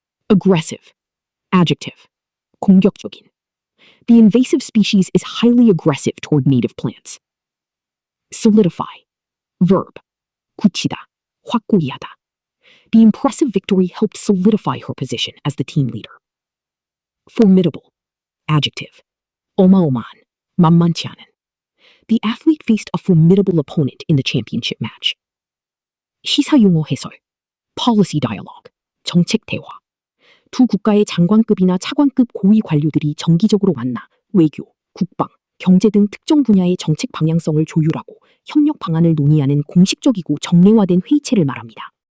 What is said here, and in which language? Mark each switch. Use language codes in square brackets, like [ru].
[en] Aggressive. Adjective. [ko] 공격적인. [en] The invasive species is highly aggressive toward native plants. Solidify. Verb. [ko] 굳히다, 확고히 하다. [en] The impressive victory helped solidify her position as the team leader. Formidable. Adjective. [ko] 어마어마한, 만만치 않은. [en] The athlete faced a formidable opponent in the championship match. [ko] 시사용어 해설. [en] Policy dialogue. [ko] 정책 대화. 두 국가의 장관급이나 차관급 고위 관료들이 정기적으로 만나 외교, 국방, 경제 등 특정 분야의 정책 방향성을 조율하고 협력 방안을 논의하는 공식적이고 정례화된 회의체를 말합니다.